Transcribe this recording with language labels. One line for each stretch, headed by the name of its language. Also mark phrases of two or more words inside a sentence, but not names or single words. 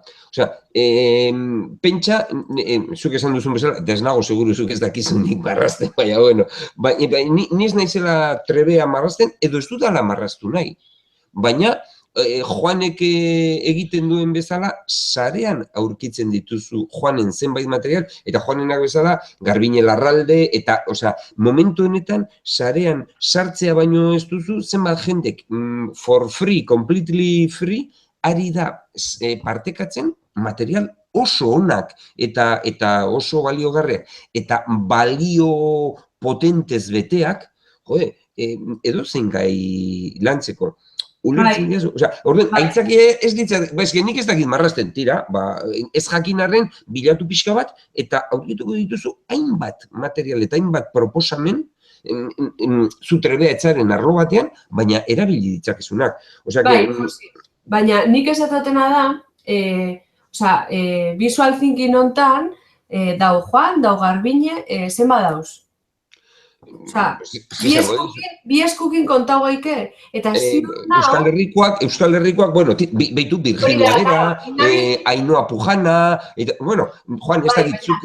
Basque: Osea, pentsa, zuk esan duzun bezala, eta ez nago seguru zuk ez dakizunik marrazten, baina, bueno, ni ez naizela trebea marrazten, edo ez dudala marraztu nahi. Baina, Juanek egiten duen bezala, sarean aurkitzen dituzu Juanen zenbait material, eta Juanenak bezala, Garbine Larralde, eta, osea, momentu honetan, sarean sartzea baino ez duzu, zenbat jendek,
English: for free, completely free,
Basque: ari da partekatzen material oso onak, eta oso baliogarriak, eta balio potentez beteak, jode, edo zein gai lantzeko. Ulertzen diazu, orduan, aitzakia ez ditzat, nik ez dakit marrazten, tira, ez jakinarren bilatu pixka bat, eta aurkituko dituzu hainbat material eta hainbat proposamen, zu trebea etzaren arlo batean, baina erabili ditzakezunak. Baina nik esatotena da,
English: visual thinking
Basque: hontan, dau Juan, dau Garbine, zenba dauz? Bi eskukin kontau gaike, eta Euskal Herrikoak, bueno, behitu Virginia Bera, Ainhoa Pujana, bueno, Juan, ez dakitzuk...